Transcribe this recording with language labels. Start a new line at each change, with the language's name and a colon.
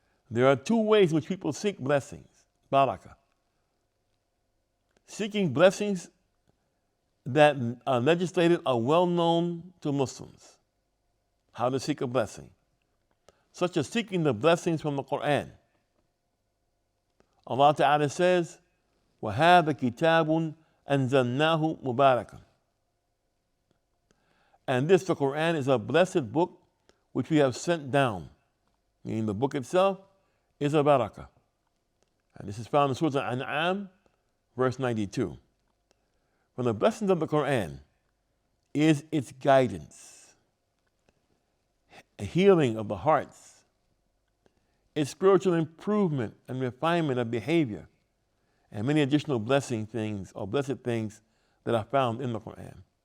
English: There are two ways in which people seek blessings. Barakah. Seeking blessings that are legislated are well known to Muslims. How to seek a blessing. Such as seeking the blessings from the Quran. Allah Ta'ala says,
Arabic: وَهَذَا كِتَابٌ أَنزَلْنَاهُ مُبَارَكًا.
English: And this, the Quran, is a blessed book which we have sent down. Meaning the book itself is a barakah. And this is found in Surah Al-An'am, verse 92. From the blessings of the Quran is its guidance, a healing of the hearts, its spiritual improvement and refinement of behavior, and many additional blessing things or blessed things that are found in the Quran.